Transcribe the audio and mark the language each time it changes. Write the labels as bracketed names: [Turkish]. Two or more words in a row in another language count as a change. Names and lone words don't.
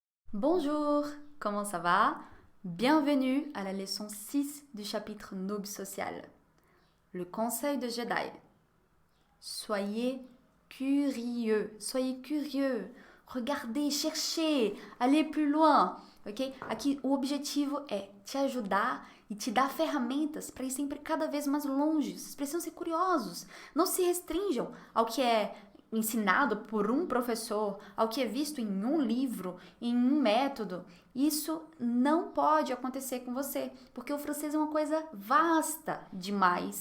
[French] Bonjour, comment ça va? Bienvenue à la leçon 6 du chapitre Noob social. Le conseil de Jedi. Soyez curieux. Regardez, cherchez, allez plus loin, ok? [Portuguese] Aqui o objetivo é te ajudar e te dar ferramentas para ir sempre cada vez mais longe. Vocês precisam ser curiosos. Não se restringam ao que é ensinado por um professor, ao que é visto em um livro, em um método. Isso não pode acontecer com você, porque o francês é uma coisa vasta demais.